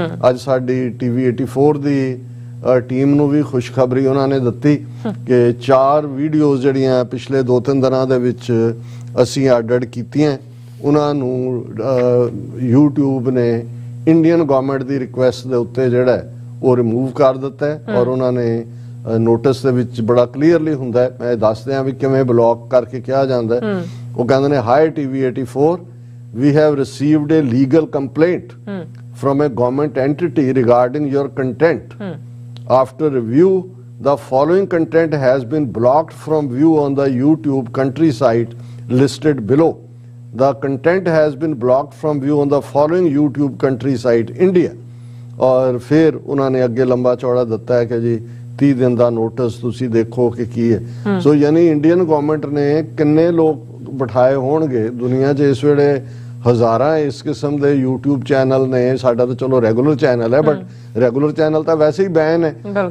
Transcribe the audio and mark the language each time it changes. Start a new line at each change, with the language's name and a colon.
Punjabi: ਅੱਜ ਸਾਡੀ TV 84 ਦੀ team ਨੂੰ ਵੀ ਖੁਸ਼ਖਬਰੀ ਉਹਨਾਂ ਨੇ ਦਿੱਤੀ ਕਿ 4 ਵੀਡੀਓਜ਼ ਜਿਹੜੀਆਂ ਪਿਛਲੇ 2-3 ਦਿਨਾਂ ਦੇ ਵਿੱਚ ਅਸੀਂ ਐਡਿਟ ਕੀਤੀਆਂ, ਉਹਨਾਂ ਨੂੰ YouTube ਨੇ ਇੰਡੀਅਨ ਗਵਰਨਮੈਂਟ ਦੀ ਰਿਕੁਐਸਟ ਦੇ ਉੱਤੇ ਜਿਹੜਾ ਉਹ ਰਿਮੂਵ ਕਰ ਦਿੱਤਾ ਹੈ। ਔਰ ਉਹਨਾਂ ਨੇ ਨੋਟਿਸ ਦੇ ਵਿੱਚ ਬੜਾ ਕਲੀਅਰਲੀ ਹੁੰਦਾ ਹੈ, ਮੈਂ ਦੱਸ ਦਿਆਂ ਵੀ ਕਿਵੇਂ ਬਲੌਕ ਕਰਕੇ ਕਿਹਾ ਜਾਂਦਾ ਹੈ। ਉਹ ਕਹਿੰਦੇ ਨੇ,
English: Hi TV 84, we have received a legal complaint from a government entity regarding your content. After review, the following content has been blocked from view on the YouTube country site listed below. The content has been blocked from view on the following YouTube country site, India.
Punjabi: ਔਰ ਫਿਰ ਉਹਨਾਂ ਨੇ ਅੱਗੇ ਲੰਬਾ ਚੌੜਾ ਦਿੱਤਾ ਹੈ ਕਿ ਜੀ 30 ਦਿਨ ਦਾ ਨੋਟਿਸ ਤੁਸੀਂ ਦੇਖੋ ਕਿ ਕੀ ਹੈ। ਸੋ ਯਾਨੀ ਇੰਡੀਅਨ ਗਵਰਨਮੈਂਟ ਨੇ ਕਿੰਨੇ ਲੋਕ ਬਿਠਾਏ ਹੋਣਗੇ ਦੁਨੀਆ 'ਚ ਇਸ ਵੇਲੇ, ਹਜ਼ਾਰਾਂ ਇਸ ਕਿਸਮ ਦੇ YouTube ਚੈਨਲ ਨੇ। ਸਾਡਾ ਤਾਂ ਚਲੋ ਰੈਗੂਲਰ ਚੈਨਲ ਹੈ, ਬਟ ਰੈਗੂਲਰ ਚੈਨਲ ਤਾਂ ਵੈਸੇ ਹੀ ਬੈਨ ਹੈ।